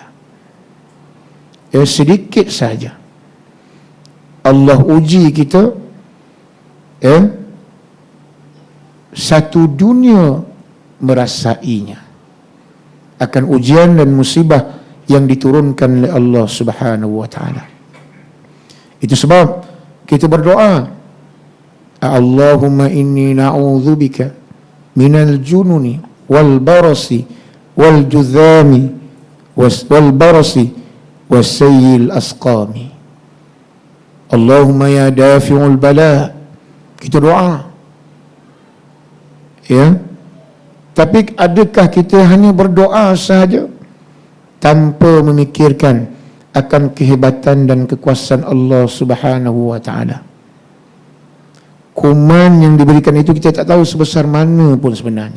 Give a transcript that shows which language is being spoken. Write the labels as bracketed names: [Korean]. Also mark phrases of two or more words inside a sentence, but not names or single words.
[Malay] Ya, sedikit saja Allah uji kita, ya, satu dunia merasainya akan ujian dan musibah yang diturunkan oleh Allah [Arabic] سبحانه وتعالى. [Malay] Itu sebab kita berdoa, [Arabic] اللهم إني نعوذ بك من الجنون والبرص والجذام والبرص وسيئ الأسقام. اللهم يا دافع البلاء. [Malay] Kita doa, ya. Tapi adakah kita hanya berdoa sahaja tanpa memikirkan akan kehebatan dan kekuasaan Allah [Arabic] سبحانه وتعالى? [Malay] Kuman yang diberikan itu kita tak tahu sebesar mana pun sebenarnya.